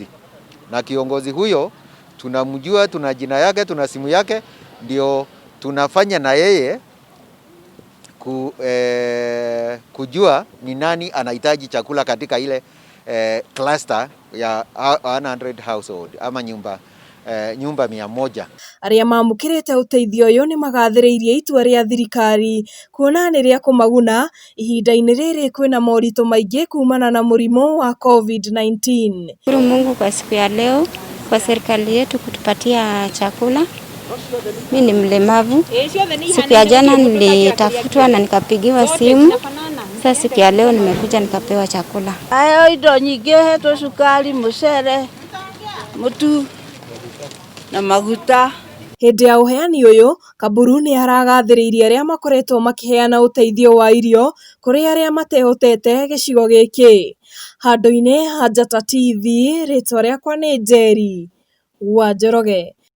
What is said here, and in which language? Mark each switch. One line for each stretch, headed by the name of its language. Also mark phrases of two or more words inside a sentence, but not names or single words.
Swahili: Na kiongozi huyo tunamjua, tuna jina yake, tuna simu yake, ndio tunafanya na yeye kujua ni nani anahitaji chakula katika ile cluster ya 100 household ama nyumba 100.
Kikuyu: Arĩa mamũkĩrĩte ũteithio ũyũ nĩ magathĩrĩirie itua rĩa thirikari kuona nĩ rĩa kũmaguna ihinda-inĩ rĩrĩ kwĩna moritũ maingĩ kumana na mũrimũ wa COVID-19.
Swahili: Shukuru Mungu kwa siku ya leo, kwa serikali yetu kutupatia chakula. Mimi ni mlemavu. Siku ya jana nilitafutwa na nikapigiwa simu. Sasa siku ya leo nimekuja nikapewa chakula.
Kikuyu: Ayo indo nyingĩ hetwo cukari, mũcere, mũtu na maguta. Hĩndĩ ya ũheani ũyũ, Kaburu nĩ aragathĩrĩirie arĩa makoretwo makĩheana ũteithio wa irio kũrĩ arĩa matehotete gĩcigo gĩkĩ. Handũ-inĩ ha Njata TV, rĩtwa rĩakwa nĩ Njeri wa Njoroge.